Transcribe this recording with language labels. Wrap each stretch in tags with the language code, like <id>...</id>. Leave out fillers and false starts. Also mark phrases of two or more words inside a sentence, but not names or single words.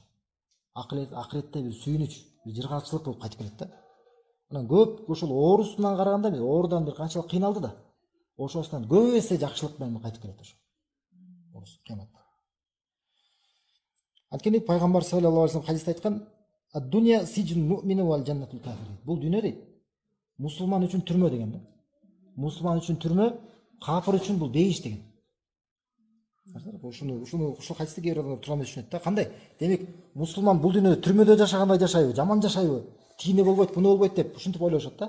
<ky>Акыретте бир сүйүнүч, бир жыргалчылык болуп кайтып келет да. Анан көп ошол оорусунан караганда эмес, оорудан бир канчалык кыйналды да. Ошосунан көп эсе жакшылык менен кайтып келет ошо. Орус кыяматта. Анткени пайгамбар</ky> <ar>صلى الله عليه وسلم</ar> <ky>хадисте айткан:</ky> <ar>"الدنيا سجن المؤمن وجنة الكافر."</ar> <ky>Бул дүйнө дейт, мусулман үчүн түрмө деген да. мусулман үчүн түрмө, капыр үчүн бул бейиш деген. Ушул хадисти кээ бир адамдар туура эмес түшүнөт да. Кандай? Демек, мусулман бул дүйнөдө түрмөдө жашагандай жашайбы, жаман жашайбы, тигине болбойт, буну болбойт деп ушинтип ойлошот да.</ky>